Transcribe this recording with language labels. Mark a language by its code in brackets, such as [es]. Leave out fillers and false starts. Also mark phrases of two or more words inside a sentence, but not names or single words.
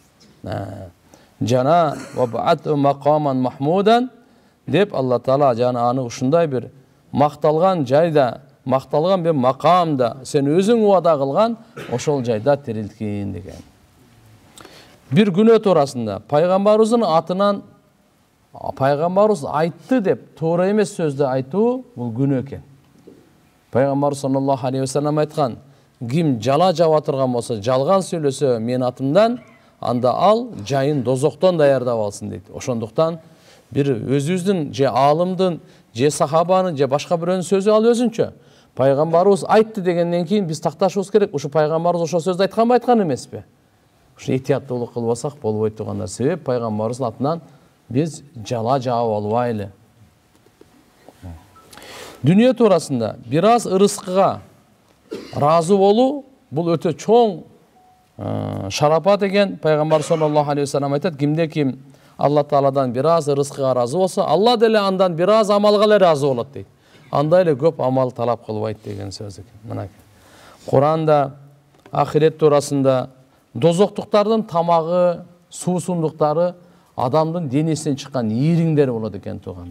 [ky] Жана [ar] وابعثه مقاما محمودا [ky] деп Алла Таала жана аны ушундай бир макталган жайда, макталган бир макамда сен өзүң убада кылган ошол жайда тирилткин деген. Bir күнөө туурасында пайгамбарыбыздын атынан пайгамбарыбыз айтты деп туура эмес сөздү айтуу бул күнөө экен. Пайгамбар [ar] صلى الله عليه وسلم [ky] айткан, ким жала жаба турган болсо, жалган сүйлөсө мен атымдан, анда ал жайын дозоктон даярдап алсын дейт. Ошондуктан бир өзүбүздүн же алымдын, же сахабанын, же башка бирөөнүн сөзү ал өзүнчө. Пайгамбарыбыз айтты дегенден кийин биз такташыбыз керек. Ушу пайгамбарыбыз ошол сөздү айтканбы, айткан эмеспи? Ушу этияттуулук кылбасак болбойт тугандар. Себеп пайгамбарыбыздын атынан биз жала жаап албайлы. Дүние туурасында бир аз ырыскыга разы болуу бул өтө чоң шарапат экен. Пайгамбар [ar] صلى الله عليه وسلم [ky] айтат, кимде ким Алла Тааладан бир аз ырыскыга разы болсо, Алла деле андан бир аз амалга эле разы болот дейт. Андай эле көп амал талап кылбайт деген сөз экен. Мына Куранда ахирет туурасында дозоктуктардын тамагы, суусундуктары адамдын денесинен чыккан ийриңдер болот экен туугандар.